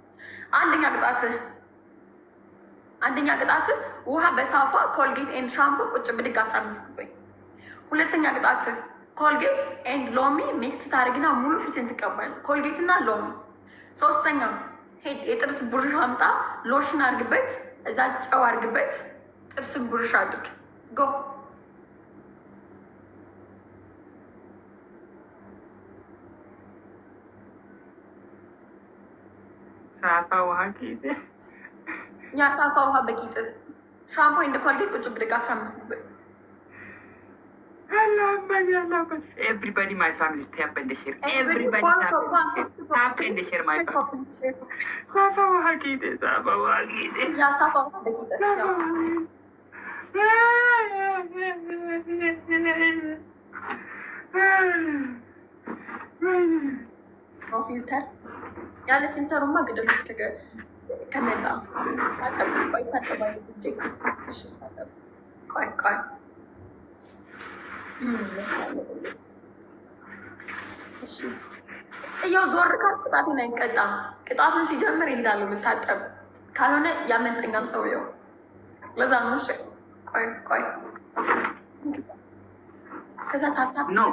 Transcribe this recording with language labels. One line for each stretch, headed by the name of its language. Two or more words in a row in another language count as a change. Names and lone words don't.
Amharic: አንደኛ ቅጣት ውሃ በሳፋ ኮልጌት ኤንድ ሻምፖ ቁጭ ብድግ 15 ጊዜ። ሁለተኛ ቅጣት ኮልጌት ኤንድ ሎሚ ሚክስ ታደርግና ሙሉ ፊትን ትቀባል። ኮልጌት እና ሎሚ። ሶስተኛ ሄድ የጥርስ ብሩሽ አምጣ፣ ሎሽን አድርግበት፣ እዛ ጨው አድርግበት፣ ጥርስ ብሩሽ አድርግ። ጎ ሳፋ ውሃ ቂጥ፣ ያ ሳፋ ውሃ በቂጥ፣ ሻምፖ እንደ ኮልጌት ቁጭ ብድግ 15 ጊዜ።
English: Everybody, my family, tap and share. Everybody tap and share, my family.
Amharic: ሳፋ ውሃ ቂጥ፣ ሳፋ ውሃ ቂጥ. ያ ሳፋ ውሃ ቂጥ.
English: No filter.
Amharic: ያለ ፊልተሩማ ግድም ከመጣ ቆይ ታጠባይ ቆይ እያው ዞር ካል ቅጣትን አይቀጣም። ቅጣትን ሲጀምር ይሄዳሉ ልታጠብ፣ ካልሆነ ያመልጠኛል ሰውየው። ለዛ ነው። እሺ ቆይ እስከዛ ታፕታፕ